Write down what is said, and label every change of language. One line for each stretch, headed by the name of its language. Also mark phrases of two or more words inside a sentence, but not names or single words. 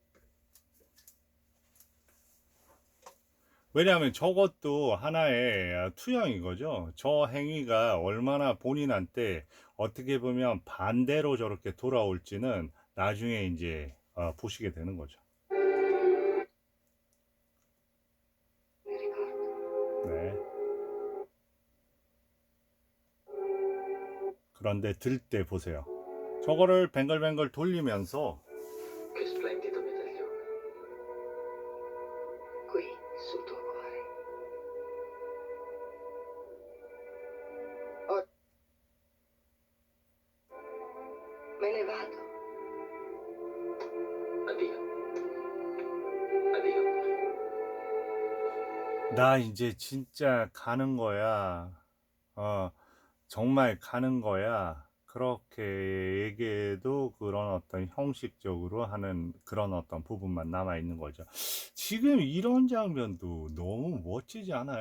Korean: 왜냐하면 저것도 하나의 투영인 거죠. 저 행위가 얼마나 본인한테 어떻게 보면 반대로 저렇게 돌아올지는 나중에 이제 보시게 되는 거죠.
Italian: Mi ricordo.
Korean: 네. 그런데 들 때 보세요. 저거를 뱅글뱅글 돌리면서
Italian: Che splendido medaglione. Qui, sul tuo cuore. Oh. Me ne vado. Addio. Addio.
Korean: 나 이제 진짜 가는 거야. 정말 가는 거야. 그렇게 얘기해도 그런 어떤 형식적으로 하는 그런 어떤 부분만 남아 있는 거죠. 지금 이런 장면도 너무 멋지지 않아요?